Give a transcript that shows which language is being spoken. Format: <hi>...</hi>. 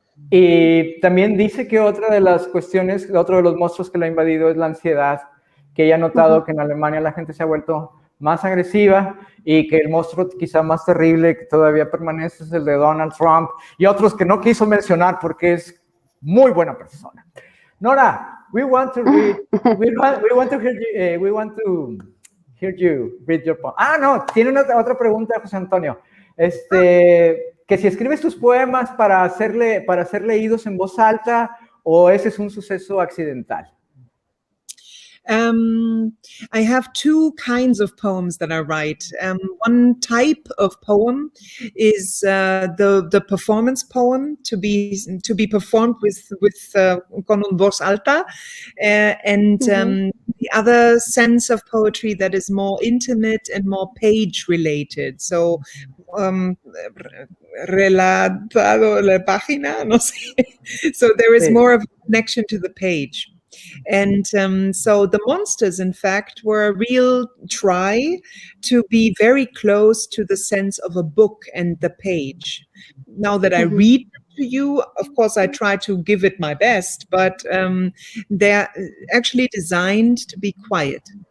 <es>Y también dice que otra de las cuestiones, otro de los monstruos que lo ha invadido es la ansiedad, que ella ha notado que en Alemania la gente se ha vuelto más agresiva, y que el monstruo quizá más terrible que todavía permanece es el de Donald Trump y otros que no quiso mencionar porque es muy buena persona.</es> <en>Nora, we want to read. We want to hear you read your poem.</en> <es>No, tiene otra pregunta, José Antonio. Que si escribes tus poemas para ser leídos en voz alta, o ese es un suceso accidental.</es> <en>I have two kinds of poems that I write. One type of poem is the performance poem to be performed with</en> <es>con voz alta,</es> <en>and the other sense of poetry that is more intimate and more page related.</en> <es>So relatado la página, no sé.</es> <en>So there is more of a connection to the page. And so the monsters, in fact, were a real try to be very close to the sense of a book and the page. Now that I read to you, of course, I try to give it my best, but they're actually designed to be quiet.</en>